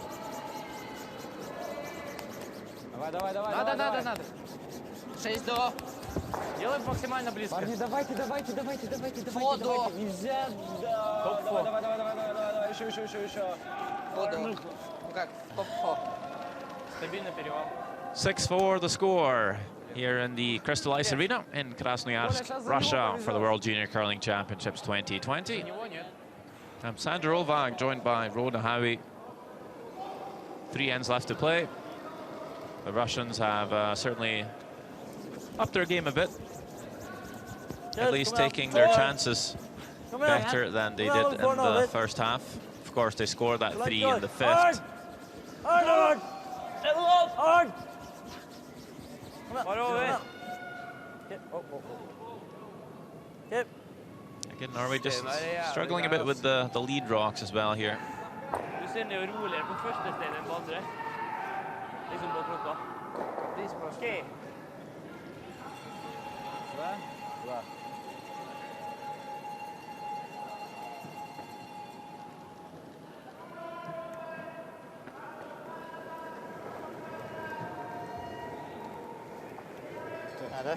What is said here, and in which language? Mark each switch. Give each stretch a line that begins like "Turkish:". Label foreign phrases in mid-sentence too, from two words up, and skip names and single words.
Russian: Давай. Надо. 6 до. Делаем максимально близко. Парни, давайте. Воду. Нельзя. Давай. Еще. Воду. Ну как, топ-4. Стабильно перевал.
English: 6-4 the score here in the Crystal Ice Arena in Krasnoyarsk, Russia, for the World Junior Curling Championships 2020. I'm Sandra Olvag, joined by Rhoda Howie. 3 ends left to play. The Russians have certainly upped their game a bit, at least taking their chances better than they did in the first half. Of course, they scored that 3 in the 5th. Hard! Yep. Again, Norway just struggling a bit with the lead rocks as well here.
Norwegian: Du ser det roligere på første stedet enn på andre. Liksom på klokka. Okej.
Russian: Да. Надо.